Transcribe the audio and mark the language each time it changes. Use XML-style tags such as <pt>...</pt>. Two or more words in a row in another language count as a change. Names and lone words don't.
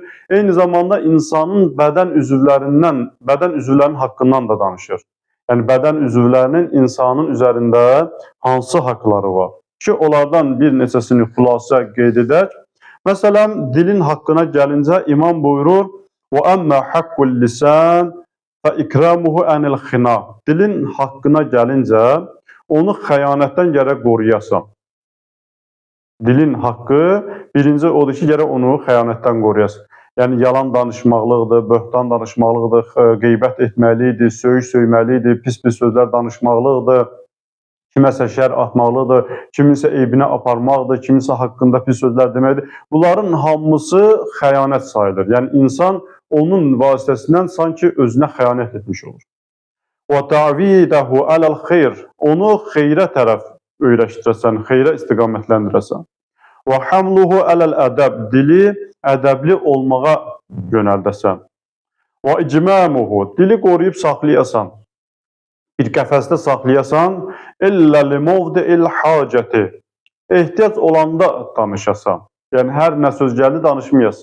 <az>Eyni zamanda insanın bədən üzvlərinin haqqından da danışır. Yəni bədən üzvlərinin insanın üzərində hansı haqları var ki, onlardan bir neçəsini xülasə qeyd edək. Məsələn, dilin haqqına gəlincə imam buyurur:</az> <ar>وَأَمَّا حَقُّ اللِّسَانِ فَإِكْرَامُهُ عَنِ الْخِنَا.</ar> <az>Dilin haqqına gəlincə, onu xəyanətdən gərək qoruyasan. Dilin haqqı birinci odur ki, gərək onu xəyanətdən qoruyasan. Yəni yalan danışmaqlıqdır, böhtan danışmaqlıqdır, qeybət etməlidir, söyüş söyməlidir, pis-pis sözlər danışmaqlıqdır, kiməsə şər atmaqlıdır, kiminsə eybinə aparmaqdır, kiminsə haqqında pis sözlər deməkdir. Bunların hamısı xəyanət sayılır. Yəni insan onun vasitəsindən sanki özünə xəyanət etmiş olur.</az> <ar>وَتَعْوِيدَهُ عَلَى الْخَيْرِ.</ar> <az>Onu xeyrə tərəf öyrəşdirəsən, xeyrə istiqamətləndirəsən.</az> <ar>وَحَمْلُهُ عَلَى الْأَدَبِ.</ar> <az>Dili ədəbli olmağa yönəldəsən.</az> <ar>وَإِجْمَامُهُ.</ar> <az>Dili qoruyub saxlayasan. Bir qəfəsdə saxlayasan,</az> <ar>إلا لموضع الحاجة.</ar> <az>Ehtiyac olanda danışasan. Yəni hər nə söz gəldi danışmayasın.</az>